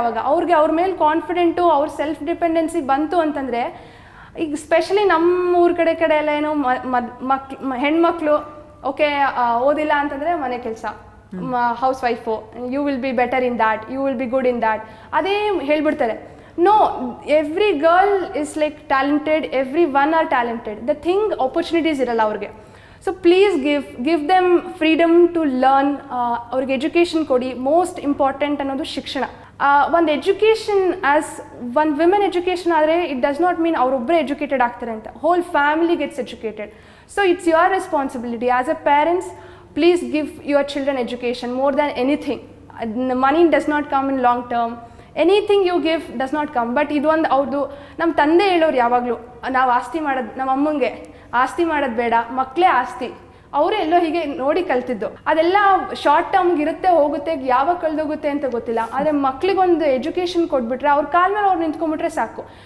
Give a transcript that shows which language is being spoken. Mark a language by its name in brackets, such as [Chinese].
[Kannada] ಅವಾಗ ಅವ್ರ ಮೇಲೆ ಕಾನ್ಫಿಡೆಂಟು, ಅವ್ರ ಸೆಲ್ಫ್ ಡಿಪೆಂಡೆನ್ಸಿ ಬಂತು ಅಂತಂದರೆ, ಈಗ ಸ್ಪೆಷಲಿ ನಮ್ಮ ಊರ ಕಡೆ ಎಲ್ಲ ಏನೋ ಹೆಣ್ಮಕ್ಳು ಓಕೆ ಓದಿಲ್ಲ ಅಂತಂದರೆ ಮನೆ ಕೆಲಸ, house wife, [English] you will be better in that, [Kannada] you will be good in that, ಅದೇ ಹೇಳ್ಬಿಡ್ತಾರೆ. [English] No, every girl is like talented, everyone are talented. The thing, opportunities [Kannada] iralla avrige. [English] So please give them freedom to learn. [Kannada] Avrige education kodi. [English] Most important [Kannada] annodu shikshana. [English] One education, as one women education [Kannada] adre, [English] it does not mean [Kannada] avrobre educated aagtare anta. [English] Whole family gets educated. So it's your responsibility as a parents. Please give your children education more than anything. Money does not come in long term. Anything you give does not come. [Kannada] But ಇದೊಂದು ಅವ್ರದ್ದು ನಮ್ಮ ತಂದೆ ಹೇಳೋರು ಯಾವಾಗಲೂ, ನಾವು ಆಸ್ತಿ ಮಾಡೋದು, ನಮ್ಮ ಅಮ್ಮಂಗೆ ಆಸ್ತಿ ಮಾಡೋದು ಬೇಡ, ಮಕ್ಕಳೇ ಆಸ್ತಿ. ಅವರೇ ಎಲ್ಲೋ ಹೀಗೆ ನೋಡಿ ಕಲ್ತಿದ್ದು. ಅದೆಲ್ಲ ಶಾರ್ಟ್ ಟರ್ಮ್ಗೆ ಇರುತ್ತೆ, ಹೋಗುತ್ತೆ, ಯಾವಾಗ ಕಳೆದೋಗುತ್ತೆ ಅಂತ ಗೊತ್ತಿಲ್ಲ. ಆದರೆ ಮಕ್ಳಿಗೊಂದು ಎಜುಕೇಷನ್ ಕೊಟ್ಬಿಟ್ರೆ, ಅವ್ರ ಕಾಲ ಮೇಲೆ ಅವ್ರು ನಿಂತ್ಕೊಂಡ್ಬಿಟ್ರೆ ಸಾಕು.